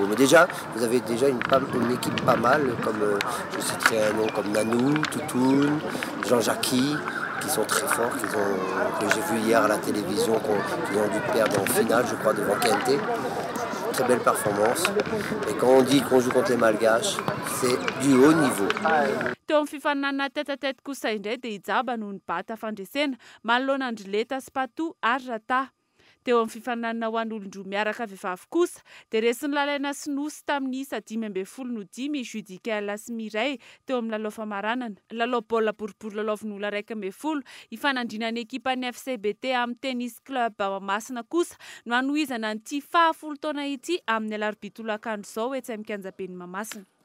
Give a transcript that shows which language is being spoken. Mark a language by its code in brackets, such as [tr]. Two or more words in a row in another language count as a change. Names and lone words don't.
[fr] Mais déjà, vous avez déjà une équipe pas mal, comme je citerai un nom comme Nanou, Toutoun, Jean-Jacques, qui sont très forts, que j'ai vu hier à la télévision, qu'ils ont dû perdre en finale, je crois, devant Kente. Très belle performance. Et quand on dit qu'on joue contre les Malgaches, c'est du haut niveau. [mg] Teo amin'ny fifaninana tête-à-tête kosa indray dia hijaba noho ny bata fandresena manoloana Andrileta sy Patou ary Rata. Teo amin'ny fifaninana ho an'olon-droa miaraka vehivavy kosa dia resy nylalaina sinosy tamin'ny 25 Judicaël sy Mireille teo amin'ny lalao famaranana. Lalao baolina boribory lalaovin'olona 1 hifanandrinan'ny ekipa ny FCBT amin'ny tennis club Mahamasina kosa no hanohizana n'ity 10 taona ity amin'ny alarobia tolakandro izao etsy amin'ny kianjaben'ny Mahamasina.